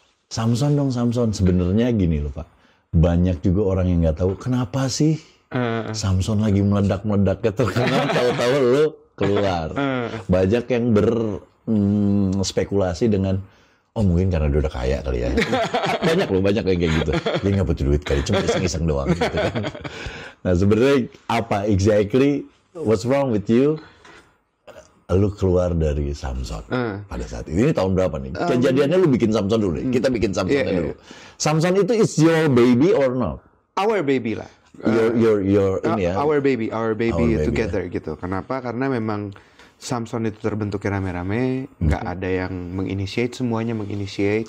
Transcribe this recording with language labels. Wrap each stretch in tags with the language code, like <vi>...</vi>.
<id>Samson dong, Samson. Sebenarnya gini loh Pak, banyak juga orang yang nggak tahu kenapa sih Samson lagi meledak-meledak terkenal, tahu-tahu lu keluar. Banyak yang berspekulasi dengan, oh mungkin karena dia udah kaya kali ya. banyak yang kayak gitu. Dia nggak butuh duit kali, cuma iseng-iseng doang gitu kan. Nah sebenarnya apa</id> <en>exactly what's wrong with you?</en> <id>Lu keluar dari Samson pada saat ini tahun berapa nih? Kejadiannya lu bikin Samson dulu deh. Kita bikin Samson dulu. Samson itu</id> <en>is your baby or not? Our baby lah.</en> <id>Your ini ya.</id> <en>Our baby together</en> <id>ya. Gitu. Kenapa? Karena memang Samson itu terbentuknya rame-rame, nggak ada yang menginitiate, semuanya menginitiate.</id>